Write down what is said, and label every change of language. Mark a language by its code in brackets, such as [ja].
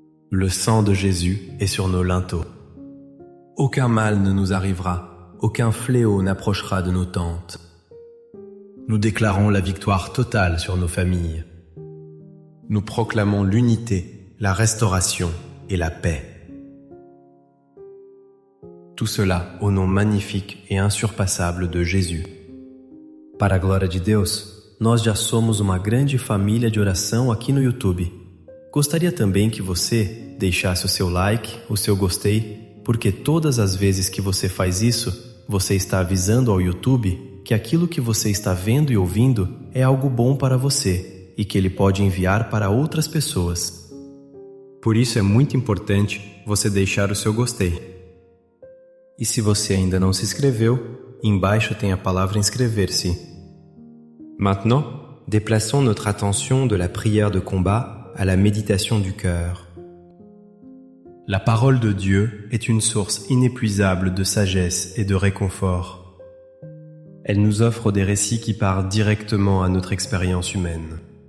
[fr] Le sang de Jésus est sur nos linteaux. Aucun mal ne nous arrivera, aucun fléau n'approchera de nos tentes. Nous déclarons la victoire totale sur nos familles. Nous proclamons l'unité, la restauration et la paix. Tout cela au nom magnifique et insurpassable de Jésus. [pt] Para a glória de Deus, nós já somos uma grande família de oração aqui no YouTube. Gostaria também que você deixasse o seu like, o seu gostei, porque todas as vezes que você faz isso, você está avisando ao YouTube que aquilo que você está vendo e ouvindo é algo bom para você e que ele pode enviar para outras pessoas. Por isso é muito importante você deixar o seu gostei. E se você ainda não se inscreveu, embaixo tem a palavra inscrever-se. [fr] Maintenant, déplaçons notre attention de la prière de combat à la méditation du cœur. La parole de Dieu est une source inépuisable de sagesse et de réconfort. Elle nous offre des récits qui parlent directement à notre expérience humaine.